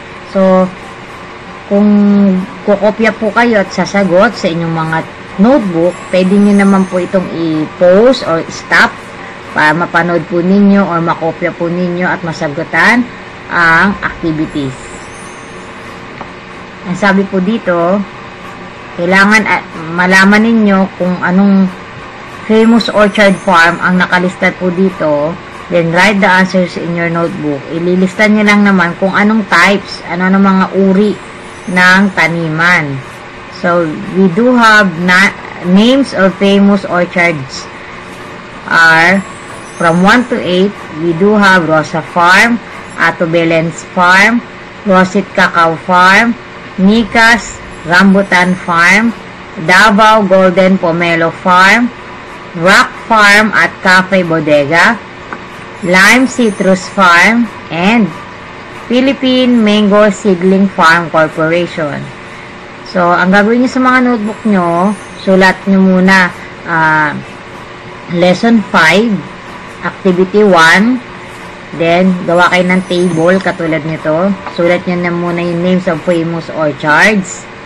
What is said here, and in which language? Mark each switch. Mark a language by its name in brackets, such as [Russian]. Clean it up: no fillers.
[Filipino] So, kung kukopya po kayo at sasagot sa inyong mga notebook, pwede nyo naman po itong i- [English] pause or stop [Filipino] para mapanood po ninyo or makopya po ninyo at masagutan ang activities. Ang sabi po dito, kailangan malaman ninyo kung anong [English] famous orchard farm [Filipino] ang nakalista po dito. [English] Then, write the answers in your notebook. [Filipino] Ililista nyo lang naman kung anong types, ano mga uri ng taniman. [English] So, we do have names of famous orchards are from 1 to 8. We do have Rosa Farm, Ato Belen's Farm, Rosit Cacao Farm, Nicas Rambutan Farm, Davao Golden Pomelo Farm, Rock Farm at Cafe Bodega, Lime Citrus Farm, and Philippine Mango Seedling Farm Corporation. [Filipino] So, ang gagawin nyo sa mga notebook nyo, sulat nyo muna [English] Lesson 5, Activity 1, [Filipino] then gawa kayo ng table katulad nito. Sulat nyo na muna yung [English] names of famous orchards.